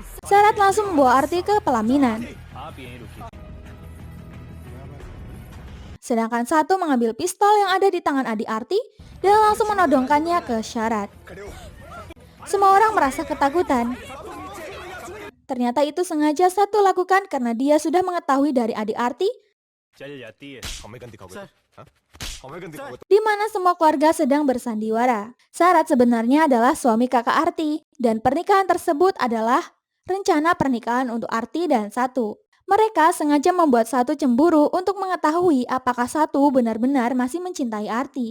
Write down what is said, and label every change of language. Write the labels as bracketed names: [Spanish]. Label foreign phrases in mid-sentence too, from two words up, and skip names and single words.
[Indonesian] Syarat langsung membawa Arti ke pelaminan. Sedangkan Satu mengambil pistol yang ada di tangan adik Arti dan langsung menodongkannya ke Syarat. Semua orang merasa ketakutan. Ternyata itu sengaja Satu lakukan karena dia sudah mengetahui dari adik Arti [Hindi] हमें गन दिखाओगे? हाँ? हमें गन दिखाओगे? [Indonesian] di mana semua keluarga sedang bersandiwara. Syarat sebenarnya adalah suami kakak Arti dan pernikahan tersebut adalah rencana pernikahan untuk Arti dan Satu. Mereka sengaja membuat Satu cemburu untuk mengetahui apakah Satu benar-benar masih mencintai Arti.